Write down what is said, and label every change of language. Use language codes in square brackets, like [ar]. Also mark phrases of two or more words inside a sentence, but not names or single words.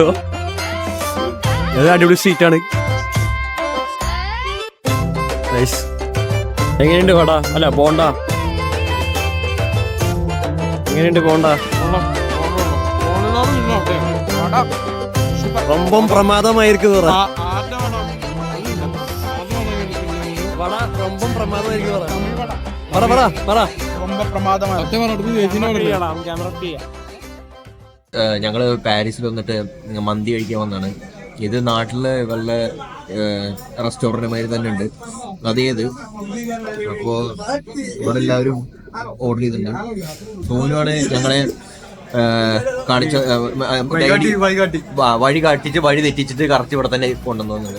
[ml] അത് അടിപൊളി സ്ട്രീറ്റാണ്. എങ്ങനെയുണ്ട് വട? അല്ല ബോണ്ട എങ്ങനെയുണ്ട്? ബോണ്ട [ta] ரொம்ப பிரமாதமாயிருக்கு வர ரொம்ப பிரமாதமாயிருக்கு வர வர வர ரொம்ப பிரமாதമാണ്. [ml] ഞങ്ങള് പാരീസിൽ വന്നിട്ട് മന്തി കഴിക്കാൻ വന്നാണ്. ഇത് നാട്ടില് വല്ല റെസ്റ്റോറന്റ് മാതിരി തന്നെ ഉണ്ട് അതേത്. അപ്പോ ഇവിടെ എല്ലാവരും ഓർഡർ ചെയ്തിട്ടുണ്ട്. സോനുവാണ് ഞങ്ങളെ കാണിച്ച വഴി കാട്ടിച്ച് വഴി തെറ്റിച്ചിട്ട് കറക്റ്റ് ഇവിടെ തന്നെ കൊണ്ടുവന്നത്.